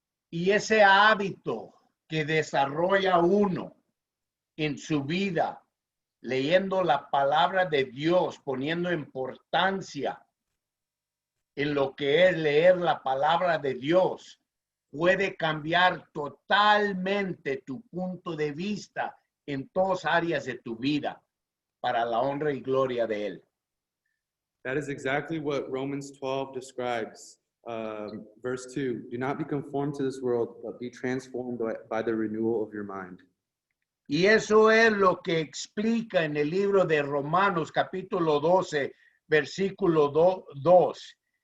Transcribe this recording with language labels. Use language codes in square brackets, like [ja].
[es] Y ese hábito que desarrolla uno en su vida, leyendo la palabra de Dios, poniendo importancia en lo que es leer la palabra de Dios, puede cambiar totalmente tu punto de vista en todas áreas de tu vida para la honra y gloria de Él. [en] That is exactly what Romans 12 describes. Verse 2, do not be conformed to this world, but be transformed by the renewal of your mind. [es] Y eso es lo que explica en el libro de Romanos capítulo 12, versículo 2.